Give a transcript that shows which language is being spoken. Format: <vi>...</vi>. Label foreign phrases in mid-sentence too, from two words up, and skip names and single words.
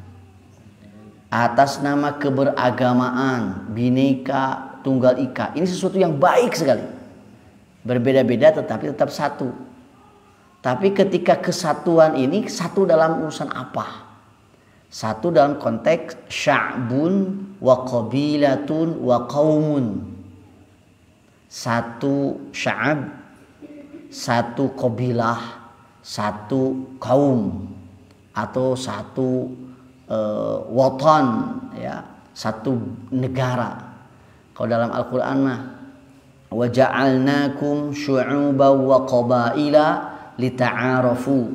<id>Atas nama keberagamaan, Bhinneka Tunggal Ika. Ini sesuatu yang baik sekali. Berbeda-beda tetapi tetap satu. Tapi ketika kesatuan ini satu dalam urusan apa? Satu dalam konteks</id> <ar>شعب وقبيلة وقوم.</ar> <id>Satu sya'ab, satu qabilah, satu kaum, atau satu watan, ya, satu negara. Kalau dalam Al-Qur'an mah</id> <ar>وجعلناكم شعوبا وقبائل لتعارفوا.</ar>